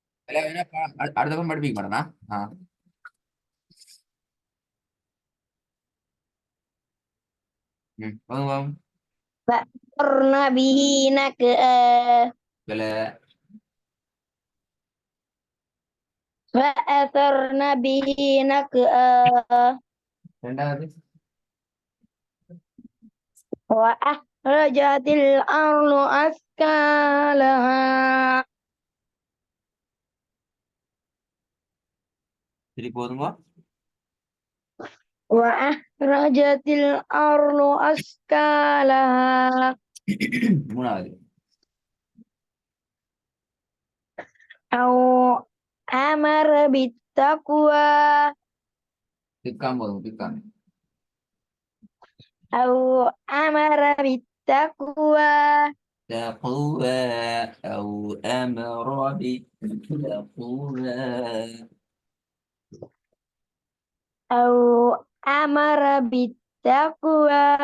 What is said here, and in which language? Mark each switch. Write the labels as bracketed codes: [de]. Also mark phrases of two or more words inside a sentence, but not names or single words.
[ta] அடுத்த பக்கம் படிப்பிக்க மாட்டேனா? ஆ. போதும் போதும். [ar] فأثرن به نقعا [ta] பிள்ளை. [ar] فأثرن به نقعا [ta] ரெண்டாவது. [ar] وأخرجت الأرض أثقالها [ta] சரி போதுங்க. [ar] وأخرجت الأرض أثقالها [ta] மூணாவது. [ar] أو أمر بالتقوى [ta] பிக்காம் போதும் பிக்காம். [ar] أو أمر بالتقوى تقوى أو أمر بالتقوى. أو أمر بالتقوى